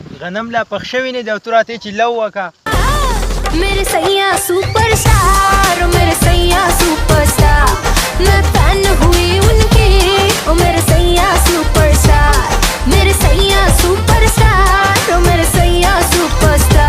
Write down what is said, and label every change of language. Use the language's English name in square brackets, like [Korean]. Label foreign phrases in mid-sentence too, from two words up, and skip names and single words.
[Pashto] غنم لا پخ شوی نه دی او ته راته چې لو وکړه. [Hindi] मेरे सैया सुपरस्टार, मेरे सैया सुपरस्टार, मैं फैन हुई उनकी, ओ मेरे सैया सुपरस्टार, मेरे सैया सुपरस्टार, ओ मेरे सैया सुपरस्टार.